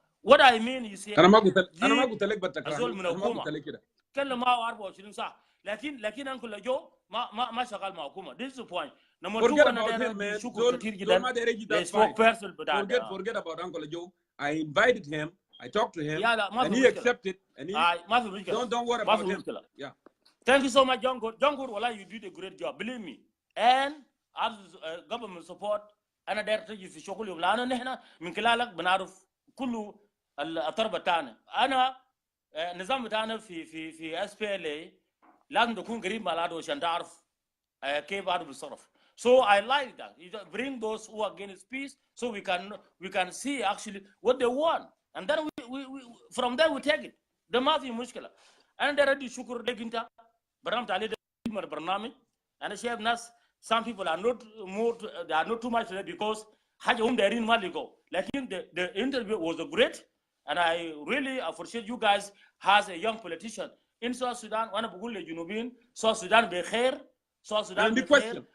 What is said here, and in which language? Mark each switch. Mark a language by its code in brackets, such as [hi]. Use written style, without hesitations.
[en] What I mean is, here, Lakin Uncle Joe, Mashakal Makuma. This is the point. Number two, forget about Uncle Joe. I invited him, I talked to him, and he accepted. And he, don't worry about him. Yeah. Thank you so much, Jongkor. Jongkor, you did a great job, believe me. And as government support, [ar] أنا داير تجي في شغلي لأنه نحن من خلالك بنعرف كل الأطر بتاعنا. أنا نظام بتاعنا في SPLA لازم تكون قريب مع العدو عشان تعرف كيف العدو بيتصرف. [en] So I like that. You bring those who are against peace, so we can see actually what they want, and then we from there we take it. [ar] ده ما في مشكلة. أنا داير أدي شكر لك أنت برنامج عليه ده برنامج. أنا شايف ناس. [en] Some people are not they are not too much there because they're in Maligo. Like the interview was great, and I really appreciate you guys as a young politician in South Sudan. One of the Junubin, South Sudan Bekhair, South Sudan Bekhair.